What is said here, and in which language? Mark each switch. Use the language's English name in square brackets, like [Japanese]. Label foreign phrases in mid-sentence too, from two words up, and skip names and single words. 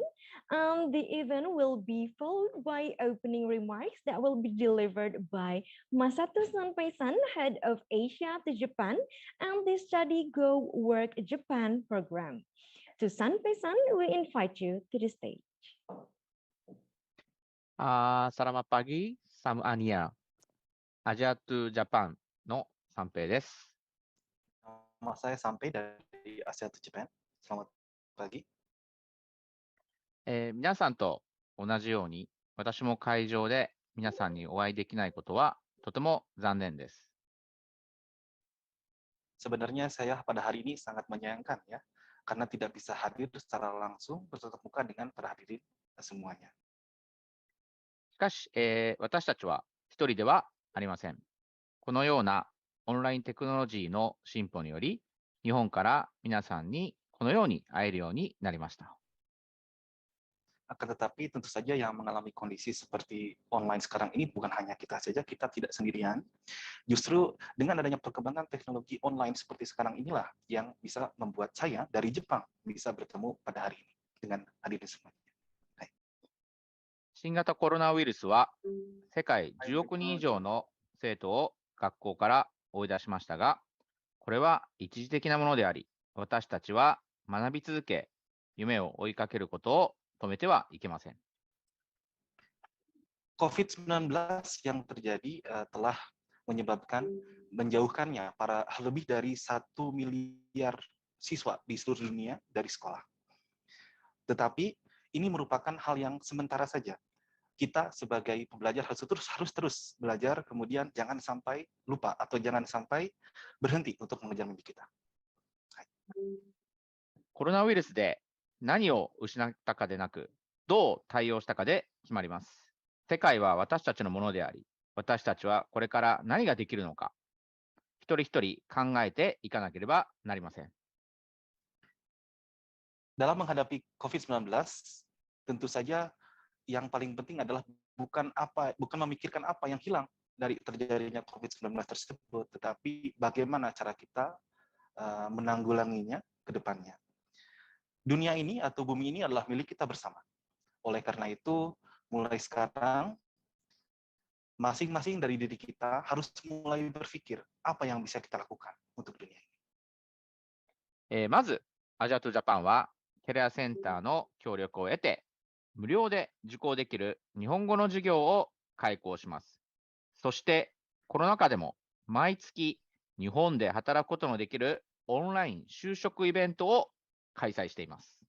[English] The event will be followed by opening remarks that will be delivered by Masato Sanpei-san, head of Asia to Japan, and the Study Go Work Japan program. To Sanpei-san, we invite you to the stage. [Indonesian] Selamat pagi, Samania. [Japanese] Asia to Japan の三平です。 [Indonesian] Nama saya Sampai dari Asia to Japan. Selamat pagi. [Japanese] 皆さんと同じように、私も会場で皆さんにお会いできないことはとても残念です。 [Indonesian] Sebenarnya saya pada hari ini sangat menyayangkan ya, karena tidak bisa hadir secara langsung bertatap muka dengan para hadirin semuanya. [Japanese] しかし、私たちは一人ではありません。このようなオンラインテクノロジーの進歩により、日本から皆さんにこのように会えるようになりました。 [Indonesian] Akan tetapi tentu saja yang mengalami kondisi seperti online sekarang ini bukan hanya kita saja, kita tidak sendirian. Justru dengan adanya perkembangan teknologi online seperti sekarang inilah yang bisa membuat saya dari Jepang bisa bertemu pada hari ini dengan hadirin semuanya. [Japanese] 新型コロナウイルスは世界10億人以上の生徒を学校から追い出しましたが、これは一時的なものであり、私たちは学び続け、夢を追いかけることを止めてはいけません。 [Indonesian] COVID-19 yang terjadi telah menyebabkan menjauhkannya para lebih dari 1 miliar siswa di seluruh dunia dari sekolah. Tetapi ini merupakan hal yang sementara saja. Kita sebagai pembelajar harus terus belajar, kemudian jangan sampai lupa atau jangan sampai berhenti untuk mengejar mimpi kita. [Japanese] コロナウイルスで何を失ったかでなく、どう対応したかで決まります。世界は私たちのものであり、私たちはこれから何ができるのか、一人一人考えていかなければなりません。 [Indonesian] Dalam menghadapi COVID-19, tentu saja yang paling penting adalah bukan memikirkan apa yang hilang dari terjadinya COVID-19 tersebut, tetapi bagaimana cara kita menanggulanginya ke depannya. Dunia ini atau bumi ini adalah milik kita bersama. Oleh karena itu, mulai sekarang, masing-masing dari diri kita harus mulai berpikir apa yang bisa kita lakukan untuk dunia ini. [Japanese] まず、アジアとジャパンはキャリアセンターの協力を得て、無料で受講できる日本語の授業を開講します。そして、コロナ禍でも毎月日本で働くことのできるオンライン就職イベントを開催しています。